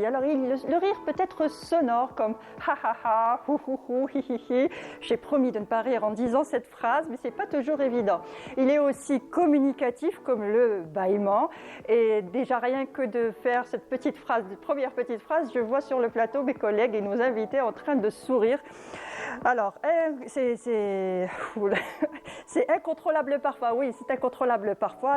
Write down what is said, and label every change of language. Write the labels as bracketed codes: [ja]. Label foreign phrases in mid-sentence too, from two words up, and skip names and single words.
[fr] Alors le rire peut être sonore comme ha ha ha, hou hou hou, hi hi hi. J'ai promis de ne pas rire en disant cette phrase, mais c'est pas toujours évident. Il est aussi communicatif comme le bâillement. Et déjà rien que de faire cette petite phrase, première petite phrase, je vois sur le plateau mes collègues et nos invités en train de sourire. Alors, c'est incontrôlable parfois, oui, c'est incontrôlable parfois.